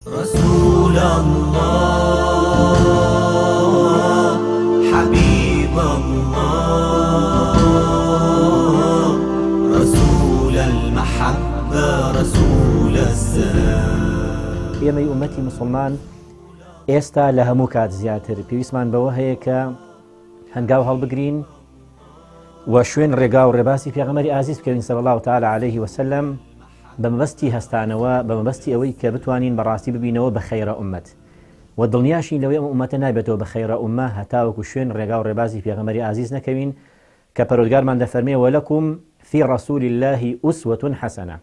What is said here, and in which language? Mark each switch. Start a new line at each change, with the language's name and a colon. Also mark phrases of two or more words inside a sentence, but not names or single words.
Arabic: رسول الله حبيب الله رسول المحبة رسول السلام.
Central Kurdish: ئێمەی ئومەتی مسلمان ئێستا لە هەموو کات زیاتر پێویستمان بەوە هەیە کە هەنگاو هەڵبگرین و شوێن ڕێگا و ڕێباسی پێغەمبەری ئازیز بکەوین
Arabic: صلی الله تعالی علیه وسلم
Central Kurdish: بە مەبەستی هەستانەوە بە مەبەستی ئەوەی کە بتوانین بەڕاستی ببینەوە بە خەیرە ئومەت و دڵنیاشین لەوەی ئەم ئومەتە نایبێتەوە بە خەیرە ئومە هەتاوەکو شوێن ڕێگا و ڕێبازی پێغەمبەری ئازیز نەکەوین کە پەروەردگارمان دەفەرمێ
Arabic: وەلەکوم فی رەسوول الله ئوسوەة حەسەنە.